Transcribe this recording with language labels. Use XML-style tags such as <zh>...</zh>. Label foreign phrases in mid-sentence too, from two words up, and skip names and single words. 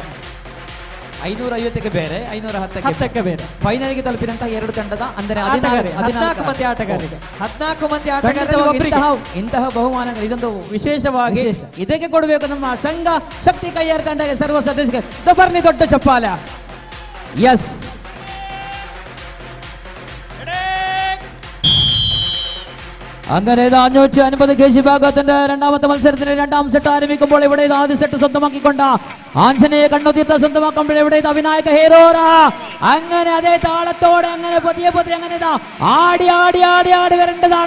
<kn>550ಕ್ಕೆ ಬೇರೆ, 510ಕ್ಕೆ ಬೇರೆ. ಫೈನಲ್ಗೆ ತಲುಪಿದಂತಹ 2 ತಂಡದ ಅಂದರೆ 14 ಮಂದಿ ಆಟಗಾರರಿಗೆ 14 ಮಂದಿ ಆಟಗಾರರಿಗೆ ಇಂತಹ ಬಹುಮಾನಗಳು ಇದೊಂದು ವಿಶೇಷವಾಗಿ ಇದಕ್ಕೆ ಕೊಡಬೇಕು. ನಮ್ಮ ಸಂಘ ಶಕ್ತಿ ಕೈಯಾರ ತಂಡಕ್ಕೆ ಸರ್ವ ಸದಸ್ಯರಿಗೆ ಬರಲಿ ದೊಡ್ಡ ಚಪ್ಪಾಲ. ಎಸ್,</kn> <ml>അങ്ങനെ 550 kg ഭാഗത്തിന്റെ രണ്ടാമത്തെ മത്സരത്തിന് രണ്ടാം സെറ്റ് ആരംഭിക്കുമ്പോൾ ഇവിടെ ആദ്യ സെറ്റ് സ്വന്തമാക്കിക്കൊണ്ട് ആഞ്ജനേയ കണ്ണുതീർത്ത സ്വന്തമാക്കുമ്പോൾ ഇവിടെ വിനായക ഹേരോറ അങ്ങനെ അതേ താളത്തോടെ അങ്ങനെ പതിയെ അങ്ങനെ ആടി ആടി ആടി ആടി വരേണ്ടതാണ്.</ml>